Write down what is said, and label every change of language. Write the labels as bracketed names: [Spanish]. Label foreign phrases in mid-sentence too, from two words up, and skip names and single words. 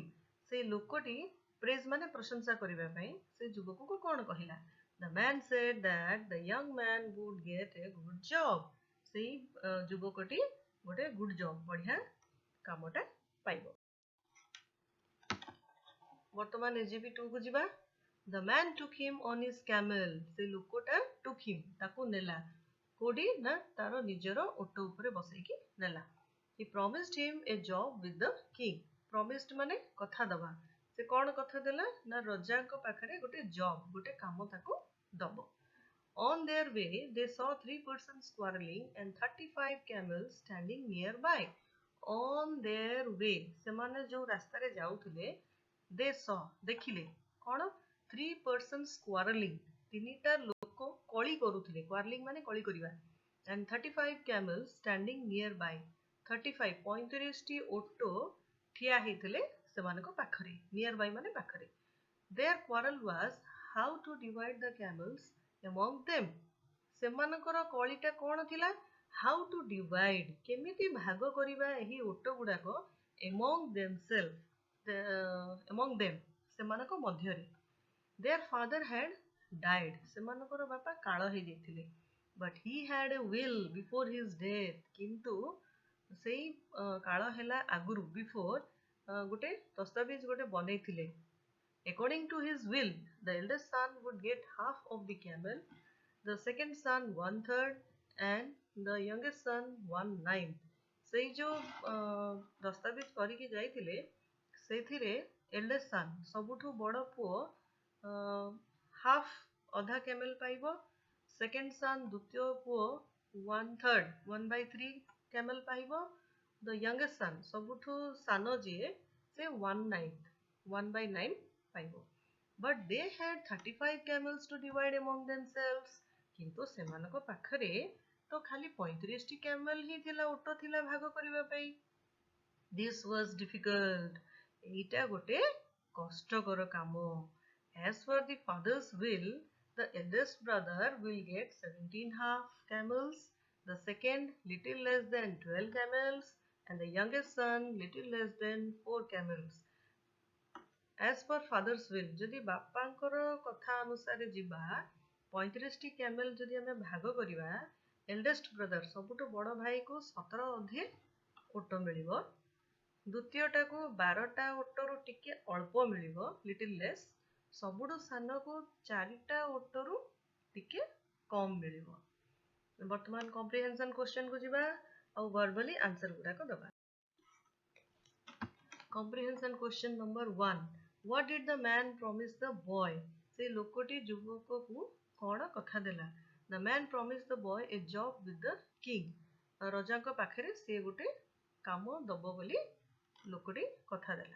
[Odia] ସେ ଲୋକଟି ପ୍ରେଜ୍ ମାନେ ପ୍ରଶଂସା କରିବା ପାଇଁ ସେ ଯୁବକକୁ କ'ଣ କହିଲା? [English] The man said that the young man would get a good job. [Odia] ସେଇ ଯୁବକଟି ଗୋଟେ [English] good job [Odia] ବଢିଆ କାମଟା ପାଇବ. ବର୍ତ୍ତମାନ SGP 2 କୁ ଯିବା. [English] The man took him on his camel. [Odia] ସେ ଲୋକଟା [English] took him [Odia] ତାକୁ ନେଲା କୋଉଠି ନା ତାର ନିଜର ଓଟ ଉପରେ ବସେଇକି ନେଲା. [English] He promised him a job with the king. [Odia] Promised ମାନେ କଥା ଦବା. ସେ କ'ଣ କଥା ଦେଲା ନା ରଜାଙ୍କ ପାଖରେ ଗୋଟେ ଜବ୍ ଗୋଟେ କାମ ତାକୁ ଦବ. [English] On their way they saw 3 persons quarreling and 35 camels standing nearby. On their way [Odia] ସେମାନେ ଯୋଉ ରାସ୍ତାରେ ଯାଉଥିଲେ [English] they saw [Odia] ଦେଖିଲେ କ'ଣ [English] 3 persons quarreling [Odia] ତିନିଟା ଲୋକ କଳି କରୁଥିଲେ. quarreling ମାନେ କଳି କରିବା. [English] and 35 camels standing nearby. [Odia] 35 35ଟି ଓଟ ଠିଆ ହେଇଥିଲେ ସେମାନଙ୍କ ପାଖରେ. nearby ମାନେ ପାଖରେ. [English] Their quarrel was how to divide the camels among them. [Odia] ସେମାନଙ୍କର କଳିଟା କ'ଣ ଥିଲା? [English] how to divide [Odia] କେମିତି ଭାଗ କରିବା ଏହି ଓଟ ଗୁଡାକ [English] among themselves among them [Odia] ସେମାନଙ୍କ ମଧ୍ୟରେ. [English] Their father had died. [Odia] ସେମାନଙ୍କର ବାପା କାଳ ହେଇଯାଇଥିଲେ. [English] but he had a will before his death. [Odia] କିନ୍ତୁ ସେଇ କାଳ ହେଲା ଆଗରୁ before ଗୋଟେ ଦସ୍ତାବିଜ ଗୋଟେ ବନେଇଥିଲେ. [English] According to his will, the eldest son would get half of the camel, the second son 1/3, and the youngest son 1/9. [Odia] ସେଇ ଯୋଉ ଦସ୍ତାବିଜ କରିକି ଯାଇଥିଲେ ସେଇଥିରେ [English] eldest son [Odia] ସବୁଠୁ ବଡ଼ ପୁଅ half ଅଧା camel ପାଇବ. [English] second son [Odia] ଦ୍ୱିତୀୟ ପୁଅ 1/3 1/3 camel ପାଇବ. [English] The youngest son [Odia] ସବୁଠୁ ସାନ ଯିଏ ସେ 1/9 1/9 ପାଇବ. [English] but they had 35 camels to divide among themselves. [Odia] କିନ୍ତୁ ସେମାନଙ୍କ ପାଖରେ ତ ଖାଲି 35ଟି camel ହିଁ ଥିଲା ଓଟ ଥିଲା ଭାଗ କରିବା ପାଇଁ. [English] this was difficult. [Odia] ଏଇଟା ଗୋଟେ କଷ୍ଟକର କାମ. [English] as for the father's will, the eldest brother will get 17 half camels, the second little less than 12 camels, and the youngest son little less than 4 camels. as per father's will, [Odia] ଯଦି ବାପାଙ୍କର କଥା ଅନୁସାରେ ଯିବା 35ଟି camel ଯଦି ଆମେ ଭାଗ କରିବା [English] eldest brother [Odia] ସବୁଠୁ ବଡ଼ ଭାଇକୁ 17 ଅଧେ ଓଟ ମିଳିବ. ଦ୍ୱିତୀୟଟାକୁ 12ଟା ଓଟରୁ ଟିକେ ଅଳ୍ପ ମିଳିବ [English] little less. [Odia] ସବୁଠୁ ସାନକୁ 4ଟା ଓଟରୁ ଟିକେ କମ୍ ମିଳିବ. ବର୍ତ୍ତମାନ [English] comprehension question [Odia] କୁ ଯିବା ଆଉ [English] verbally answer [Odia] ଗୁଡାକ ଦବା. [English] comprehension question number 1. What did the man promise the boy? [Odia] ସେ ଲୋକଟି ଯୁବକକୁ କ'ଣ କଥା ଦେଲା? [English] The man promised the boy a job with the king. [Odia] ରଜାଙ୍କ ପାଖରେ ସେ ଗୋଟେ କାମ ଦବ ବୋଲି ଲୋକଟି କଥା ଦେଲା.